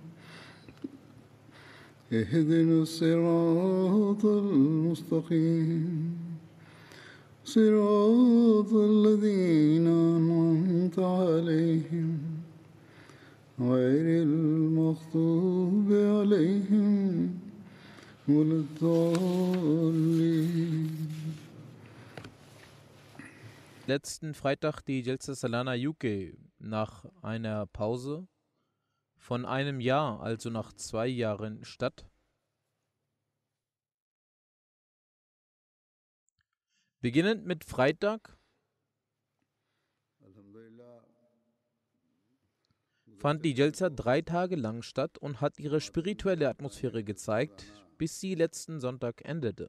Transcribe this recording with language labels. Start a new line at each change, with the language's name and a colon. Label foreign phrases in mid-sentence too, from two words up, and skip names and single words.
Arabic: اهدنا الصراط المستقيم صراط الذين أنعمت عليهم غير المغضوب عليهم ولا الضالين.
German: Letzten Freitag die Jalsa Salana UK nach einer Pause von einem Jahr, also nach 2 Jahren statt. Beginnend mit Freitag fand die Jalsa 3 Tage lang statt und hat ihre spirituelle Atmosphäre gezeigt, bis sie letzten Sonntag endete.